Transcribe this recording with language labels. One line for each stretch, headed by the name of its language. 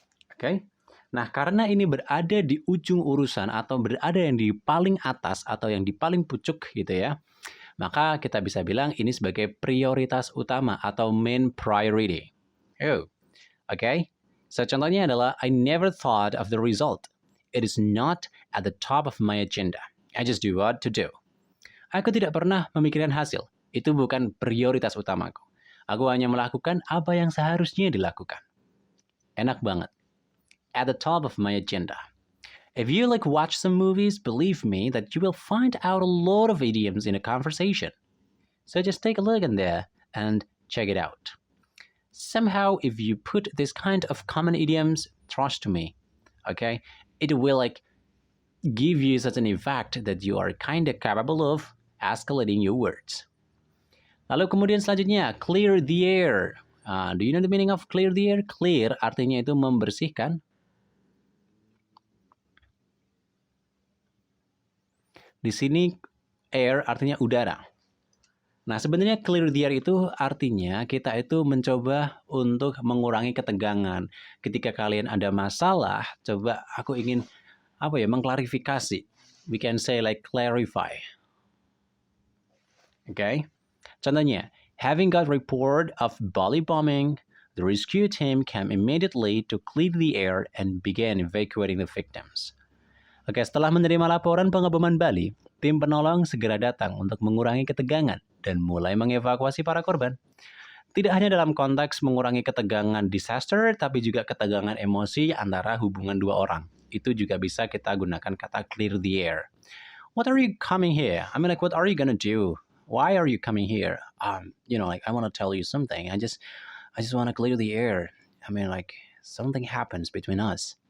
Indonesian: Oke? Nah, karena ini berada di ujung urusan atau berada yang di paling atas atau yang di paling pucuk gitu ya, maka kita bisa bilang ini sebagai prioritas utama atau
English: main priority. Oh, okay? So
Indonesian: contohnya adalah
English: I never thought of the result. It is not at the top of my agenda. I just do what to do.
Indonesian: Aku tidak pernah memikirkan hasil. Itu bukan prioritas utamaku. Aku hanya melakukan apa yang seharusnya dilakukan. Enak banget.
English: At the top of my agenda. If you like watch some movies, believe me that you will find out a lot of idioms in a conversation. So just take a look in there and check it out. Somehow, if you put this kind of common idioms, trust me, okay, it will like give you such an effect that you are kind of capable of escalating your words.
Indonesian: Lalu kemudian selanjutnya,
English: clear the air. Do you know the meaning of clear the air?
Indonesian: Clear artinya itu membersihkan. Di sini air artinya udara. Nah, sebenarnya
English: clear the air
Indonesian: itu artinya kita itu mencoba untuk mengurangi ketegangan. Ketika kalian ada masalah, coba aku ingin mengklarifikasi.
English: We can say like clarify. Okay? Contohnya, having got report of Bali bombing, the rescue team came immediately to clear the air and began evacuating the victims.
Indonesian: Oke, setelah menerima laporan pengeboman Bali, tim penolong segera datang untuk mengurangi ketegangan dan mulai mengevakuasi para korban. Tidak hanya dalam konteks mengurangi ketegangan disaster, tapi juga ketegangan emosi antara hubungan dua orang. Itu juga bisa kita gunakan kata
English: clear the air. What are you coming here? I mean, like, what are you gonna do? Why are you coming here? I want to tell you something. I just want to clear the air. I mean, like, something happens between us.